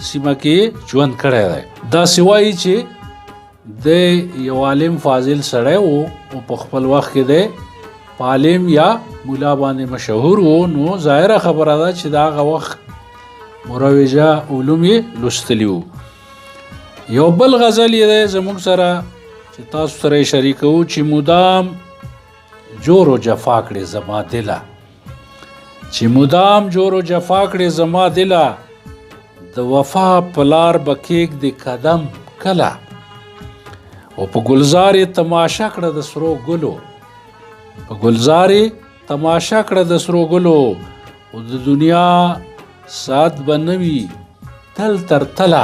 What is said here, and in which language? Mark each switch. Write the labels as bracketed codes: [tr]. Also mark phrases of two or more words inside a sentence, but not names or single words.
[ps] سیمه کې ژوند کړی دی دا سوایي چې د یو عالم فاضل سړی و او په خپل وخت کې د عالم یا مولا باندې مشهور و نو ظاهره خبره ده چې د هغه وخت مروجه علوم یې لوستلي وو یو بل غزل یې دی زموږ سره چې تاسو سره یې شریکوو چې مدام جور و جفا کړې زما دله چې مدام جور و جفا کړې زما دله د وفا په لار به کېږدې قدم کله او په ګلزار یې تماشه کړه د سرو ګلو په ګلزار یې تماشه کړه د سرو ګلو او د دنیا سات به نه وي تل تر تله